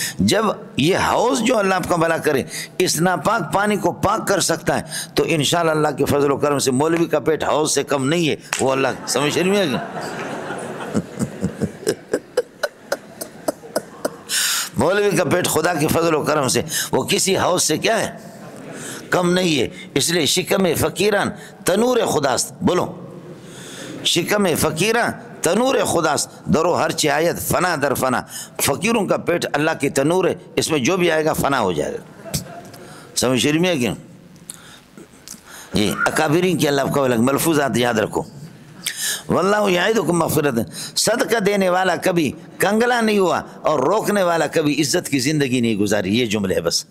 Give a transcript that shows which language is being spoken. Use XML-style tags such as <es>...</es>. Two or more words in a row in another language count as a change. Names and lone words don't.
<ur>جب یہ حوض جو اللہ آپ کا بھلا کرے اس ناپاک پانی کو پاک کر سکتا ہے تو انشاءاللہ اللہ کے فضل و کرم سے مولوی کا پیٹ حوض سے کم نہیں ہے، وہ اللہ سمجھ نہیں آئے گا۔ مولوی کا پیٹ خدا کے فضل و کرم سے وہ کسی حوض سے کیا ہے؟ کم نہیں ہے۔</ur> <fa>اس لیے شکم فقیران تنور خداست، بولو شکم فقیران تنور خداست، درو ہر چایت فنا در فنا۔</fa> <ur>فقیروں کا پیٹ اللہ کی تنور ہے، اس میں جو بھی آئے گا فنا ہو جائے گا۔ سمجھ شریف میں ہے کیوں؟ یہ اکابرین کی اللہ کو الگ ملفوظات یاد رکھو۔</ur> <ar>واللہ یعدکم مغفرۃ،</ar> <ur>صدقہ دینے والا کبھی کنگلا نہیں ہوا اور روکنے والا کبھی عزت کی زندگی نہیں گزاری، یہ جملے ہے بس۔</ur>